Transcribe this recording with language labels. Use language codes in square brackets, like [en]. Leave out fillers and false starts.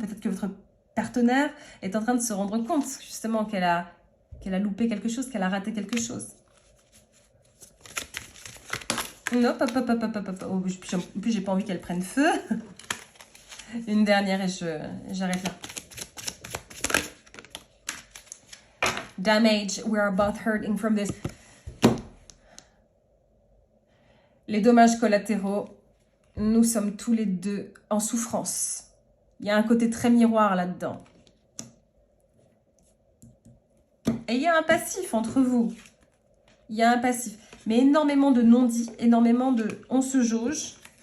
[fr] Peut-être que votre partenaire est en train de se rendre compte justement qu'elle a loupé quelque chose, qu'elle a raté quelque chose. Non, hop. Oh, en plus, j'ai pas envie qu'elle prenne feu. Une dernière et j'arrête là. [en] Damage, we are both hurting from this. [fr] Les dommages collatéraux, nous sommes tous les deux en souffrance. Il y a un côté très miroir là-dedans. Et il y a un passif entre vous. Il y a un passif. Mais énormément de non-dits, énormément de on se jauge.